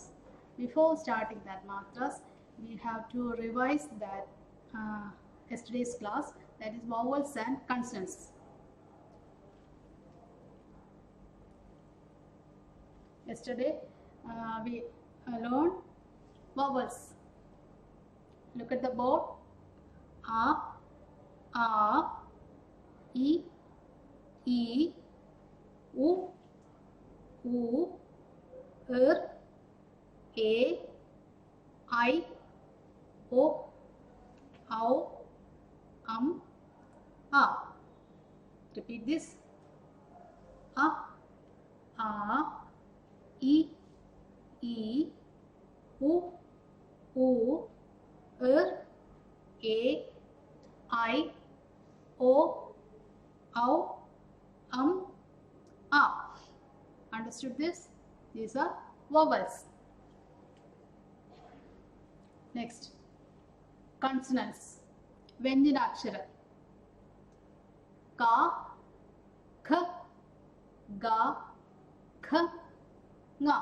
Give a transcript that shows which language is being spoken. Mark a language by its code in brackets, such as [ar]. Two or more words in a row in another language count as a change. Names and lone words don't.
[en] Before starting that matras, we have to revise that yesterday's class, that is vowels and consonants. Yesterday we learned vowels. Look at the board. A, E, E, U, U, A, I, O, Au, A. Repeat this. A, E, E, U, A, I, O, Au, A. Understood this? These are vowels. Next, consonants. Vyanjanakshara. Ka, Kh, Ga, Kh, Nga.